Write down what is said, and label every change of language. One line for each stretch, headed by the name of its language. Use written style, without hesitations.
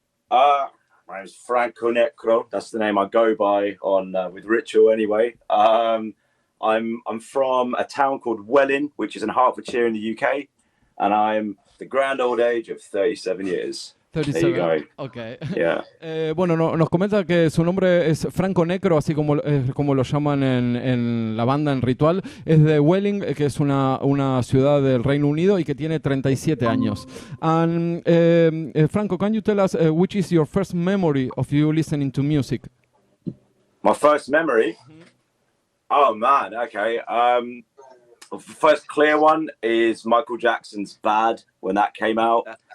English: My name's Franco Necro. That's the name I go by on with Ritual anyway. I'm from a town called Welling, which is in Hertfordshire in the UK, and I'm the grand old age of 37 years. 37. There you go. Okay. Yeah.
Spanish: Bueno, nos comenta que su nombre es Franco Necro, así como lo llaman en la banda en Ritual. Es de Welling, que es una ciudad del Reino Unido y que tiene 37 años.
English: And Franco, can you tell us which is your first memory of you listening to music? My first memory? Oh, man, okay. The first clear one is Michael Jackson's Bad, when that came out.